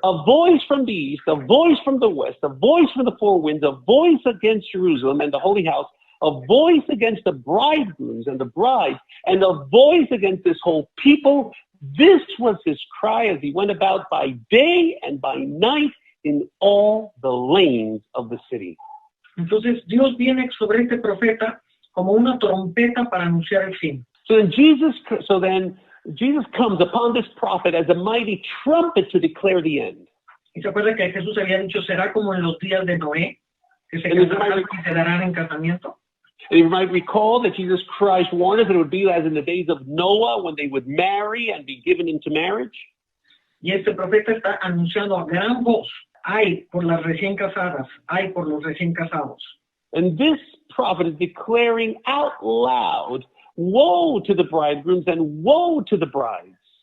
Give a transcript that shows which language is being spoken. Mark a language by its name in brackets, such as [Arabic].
[English] A voice from the east, a voice from the west, a voice from the 4 winds, a voice against Jerusalem and the holy house, a voice against the bridegrooms and the brides, and a voice against this whole people. This was his cry as he went about by day and by night in all the lanes of the city. [Spanish] Entonces Dios viene sobre este profeta como una trompeta para anunciar el fin. [English] So then Jesus comes upon this prophet as a mighty trumpet to declare the end. [Spanish] Y se acuerda que Jesús había dicho, será como en los días de Noé, que se casarán y se darán en casamiento. [English] And you might recall that Jesus Christ warned us that it would be as in the days of Noah when they would marry and be given into marriage. [Spanish] Y este profeta está anunciando a gran voz, ay por las recién casadas, ay por los recién casados. [English] And this prophet is declaring out loud, woe to the bridegrooms and woe to the brides.